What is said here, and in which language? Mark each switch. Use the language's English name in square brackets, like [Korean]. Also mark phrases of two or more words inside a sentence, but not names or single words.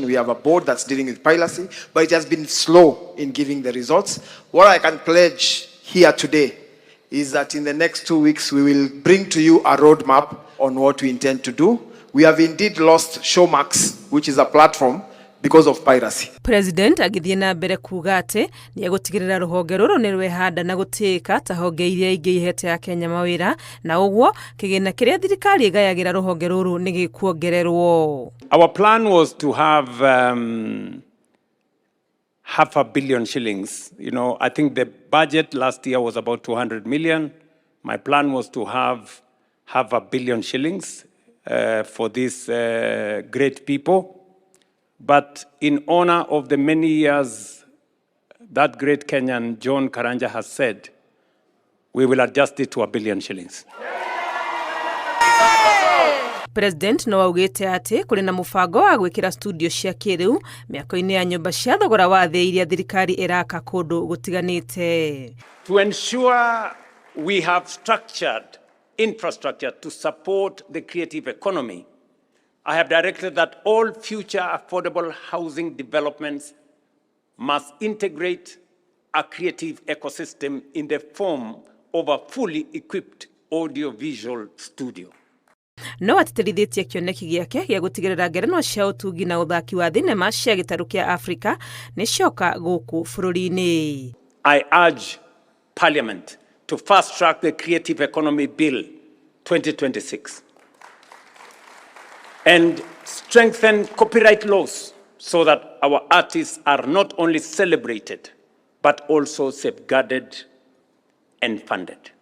[English] We have a board that's dealing with piracy, but it has been slow in giving the results. What I can pledge here today is that in the next 2 weeks, we will bring to you a roadmap on what we intend to do. We have indeed lost Showmax, which is a platform, because of piracy. [Kikuyu] President agithie na mbere kuga atĩ nĩ egũtigĩrĩra rũhonge rũrũ nĩ rwehanda na gũtĩĩka ta honge iria ingĩ ihete ya Kenya mawĩra, na ũguo kĩgĩna kĩrĩa thirikari ĩgayagĩra rũhonge rũrũ nĩ gĩkuongererwo. [English] Our plan was to have $500 million shillings. You know, I think the budget last year was about 200 million. My plan was to have $500 million shillings for these great people. But in honor of the many years that great Kenyan John Karanja has said, we will adjust it to $1 billion shillings. [Kikuyu] President no augĩte atĩ kũrĩ na mũbango wa gwĩkĩra studio cia kĩrĩu mĩako-inĩ ya nyũmba cia thogora wa thĩ iria thirikari ĩraka kũndũ gũtiganĩte. [English] To ensure we have structured infrastructure to support the creative economy, I have directed that all future affordable housing developments must integrate a creative ecosystem in the form of a fully equipped audiovisual studio. [Kikuyu] No atĩtĩrithĩtie kĩoneki gĩake gĩa gũtigĩrĩra ngerenwa cia ũtungi na ũthaki wa thinema cia gĩtarũ kĩa Afrika nĩ cioka gũkũ bũrũri-inĩ. [English] I urge Parliament to fast track the Creative Economy Bill 2026. And strengthen copyright laws so that our artists are not only celebrated, but also safeguarded and funded.